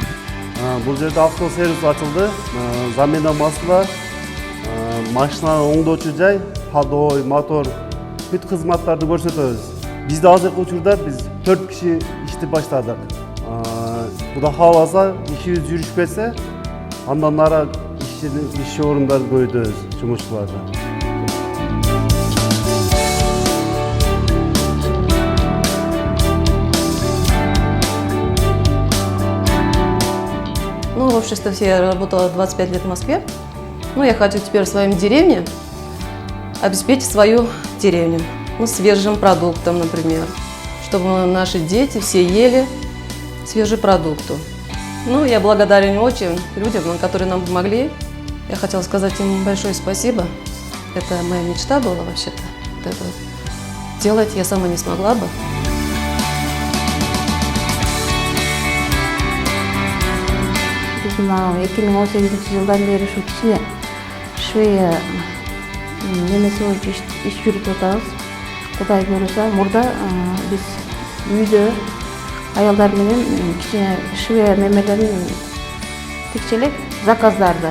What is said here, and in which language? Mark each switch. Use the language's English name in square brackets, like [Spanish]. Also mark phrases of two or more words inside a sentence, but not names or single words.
[Kyrgyz] Бул жерде автосервис ачылды. [Russian] Замена масла, [Kyrgyz] машина оңдоочу жай, подой, мотор, бүт кызматтарды көрсөтөбүз. Бизде азыркы учурда биз 4 киши ишти баштадык. Кудай кааласа, ишибиз жүрүшүп кетсе, андан ары иш орундарын көбөйтөбүз, жумушчуларды. [Russian] В обществе я работала 25 лет в Москве. Я хочу теперь в своей деревне обеспечить свою деревню. Свежим продуктом, например. Чтобы наши дети все ели свежие продукты. Я благодарен очень людям, которые нам помогли. Я хотела сказать им большое спасибо. Это моя мечта была вообще-то. Вот это делать я сама не смогла бы. [Kyrgyz] 2018-жылдан бери ушу кичине швея немеси боюнча иш жүрүп жатабыз. Кудай буйруса, мурда биз үйдө аялдар менен кичине швея немелерин тикчелек заказдарды.